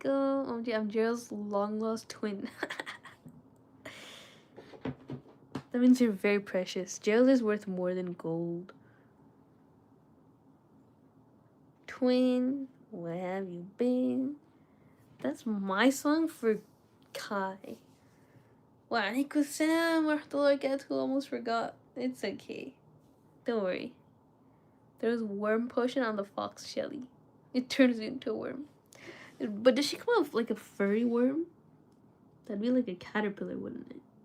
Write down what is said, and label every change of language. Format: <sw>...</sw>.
<en>Oh, I'm Gerald's long lost twin. That means you're very precious. Gerald is worth more than gold. Twin, where have you been? That's my song for Kai.</en> <ar>وعليكم السلام ورحمة الله وبركاته.</ar> <en>Almost forgot. It's okay. Don't worry. There's a worm potion on the fox Shelly. It turns into a worm. But does she come out like a furry worm? That'd be like a caterpillar, wouldn't it?</en>